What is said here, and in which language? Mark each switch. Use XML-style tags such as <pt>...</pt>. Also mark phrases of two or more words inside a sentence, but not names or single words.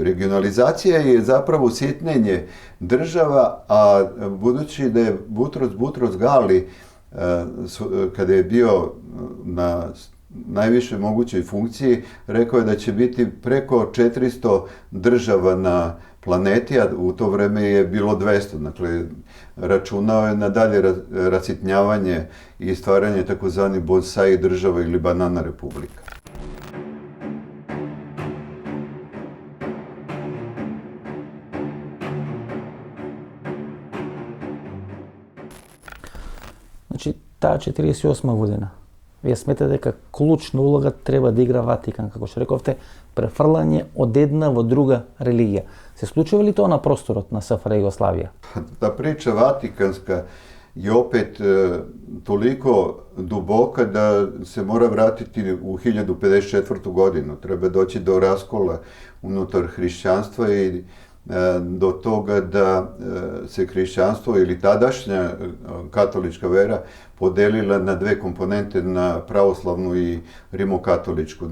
<sr>Regionalizacija je zapravo sitnenje država, a budući da je Butros Gali, kada je bio na najviše mogućoj funkciji, rekao je da će biti preko 400 država na planeti, a u to vreme je bilo 200. Dakle, računao je na dalje rasitnjavanje i stvaranje takozvani bonsai država ili banana republika.</sr> <mk>Значи, таа 48 година, вие сметате дека клучна улога треба да игра Ватикан, како што рековте, префрлање од една во друга религија. Се случува ли тоа на просторот на СФРJ Југославија?</mk> <sr>Ta priča vatikanska je opet toliko duboka da se mora vratiti u 1054. godinu. Treba doći do raskola unutar hrišćanstva i do toga da se hrišćanstvo ili tadašnja katolička vera podelila na dve komponente, na pravoslavnu i rimokatoličku.</sr>